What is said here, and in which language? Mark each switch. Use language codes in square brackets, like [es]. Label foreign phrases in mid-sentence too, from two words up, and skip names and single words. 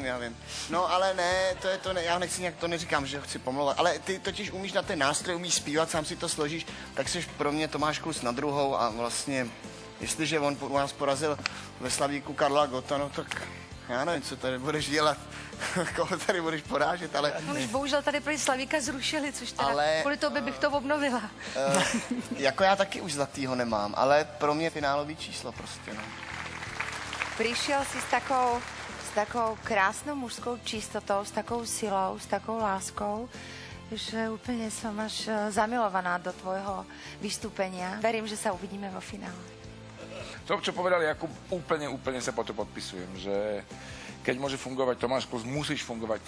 [cs] No ale ne, já nechci nějak, to neříkám, že ho chci pomlouvat, ale ty totiž umíš na ten nástroj, umíš zpívat, sám si to složíš, tak jsi pro mě Tomáš Klus na druhou a vlastně, jestliže on u nás porazil ve Slavíku Karla Gotta, no tak já nevím, co tady budeš dělat, koho tady budeš porážet, ale... No už bohužel tady prý Slavíka zrušili, což teda Ale- kvůli tobě bych to obnovila. Jako já taky už zlatýho nemám, ale pro mě finálový číslo prostě, no. [sk] Prišiel si s takou krásnou mužskou čistotou, s takou silou, s takou láskou, že úplne som až zamilovaná do tvojho vystúpenia. Verím, že sa uvidíme vo finále. To, čo povedal Jakub, úplne sa po to podpisujem, že keď môže fungovať Tomáš Klus, musíš fungovať ty.